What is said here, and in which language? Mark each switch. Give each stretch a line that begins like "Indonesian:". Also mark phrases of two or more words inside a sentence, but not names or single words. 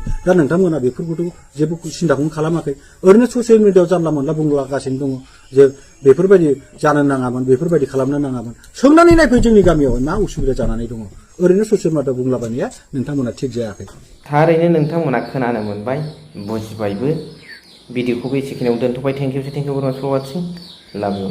Bodo: दा नोंथांमोना बेफोरखौथ' जेबो सिन्ताखौनो खालामाखै। ओरैनो
English: social media
Bodo: जानला मोनला बुंलागासिनो दङ जे बेफोरबायदि जानो नाङामोन, बेफोरबायदि खालामनो नाङामोन। सोंनानै नायफै जोंनि गामियाव मा उसुबिदा जानानै दङ। ओरैनो
English: social media
Bodo: बुंलाबायनाया नोंथांमोना थिग जायाखै। थारैनो नोंथांमोना खोनानो मोनबाय, बुजिबायबो। भिडिअखौबो एसेखिनियाव दोनथ'बाय।
English: Thank you very much for watching. Love you.